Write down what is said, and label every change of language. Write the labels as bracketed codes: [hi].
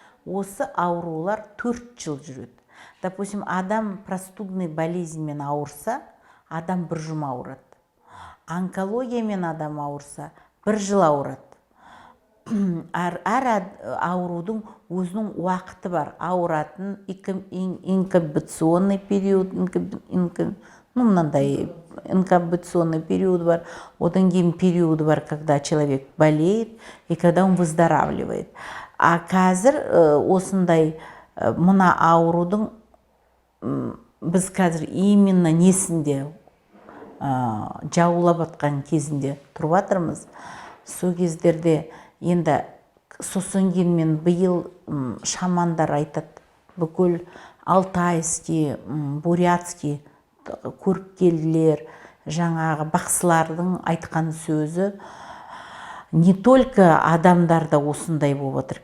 [kk] Осы аурулар 4 жыл жүреді. Допустим, адам простудный болезньмен ауырса, адам 1 жұма ауырады. Онкологиямен адам ауырса, 1 жыл ауырады. Әр аурудың өзінің уақыты бар. Ауыратын инкубационный период, мынандай инкубационный период бар, одан кейін период бар, [ru] когда человек болеет и когда он выздоравливает. [kk] А қазір осындай мына аурудың біз қазір именно несінде жаулап атқан кезінде тұрып жатырмыз. Сол кездерде енді сосын кейін мен биыл шамандар айтады, бүкіл алтайский, бурятский көріпкелділер, жаңағы бақсылардың айтқан сөзі [ru] не только [kk] адамдарда осындай болып отыр.